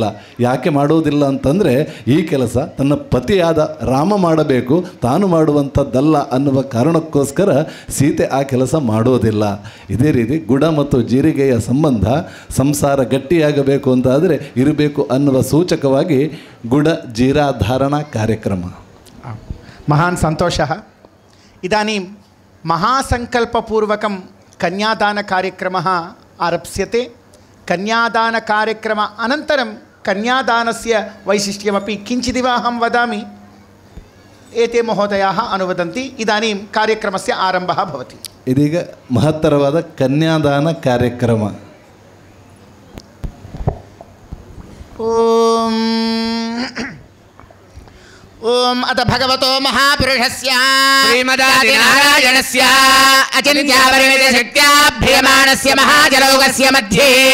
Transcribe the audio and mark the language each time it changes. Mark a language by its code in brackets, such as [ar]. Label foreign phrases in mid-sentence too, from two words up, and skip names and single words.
[kn] ಯಾಕೆ ಮಾಡೋದಿಲ್ಲ ಅಂತಂದರೆ, ಈ ಕೆಲಸ ತನ್ನ ಪತಿಯಾದ ರಾಮ ಮಾಡಬೇಕು, ತಾನು ಮಾಡುವಂಥದ್ದಲ್ಲ ಅನ್ನುವ ಕಾರಣಕ್ಕೋಸ್ಕರ ಸೀತೆ ಆ ಕೆಲಸ ಮಾಡೋದಿಲ್ಲ. ಇದೇ ರೀತಿ ಗುಡ ಮತ್ತು ಜೀರಿಗೆಯ ಸಂಬಂಧ ಸಂಸಾರ ಗಟ್ಟಿಯಾಗಬೇಕು ಅಂತಾದರೆ ಇರಬೇಕು ಅನ್ನುವ ಸೂಚಕವಾಗಿ ಗುಡ ಜೀರಾಧಾರಣಾ ಕಾರ್ಯಕ್ರಮ. [sa] महान् सन्तोषः. इदानीं महासङ्कल्पपूर्वकं कन्यादानकार्यक्रमः आरप्स्यते. कन्यादानकार्यक्रम अनन्तरं कन्यादानस्य वैशिष्ट्यमपि किञ्चिदिव अहं वदामि. एते महोदयाः अनुवदन्ति. इदानीं कार्यक्रमस्य आरम्भः भवति. [kn] ಇದೀಗ ಮಹತ್ತರವಾದ ಕನ್ಯಾದಾನ ಕಾರ್ಯಕ್ರಮ. [sa] ओम अथ भगवतो महापुरुषस्य श्रीमदादिनारायणस्य अचिन्त्यापरिमितशक्त्या भ्रियमाणस्य महाजलौकस्य मध्ये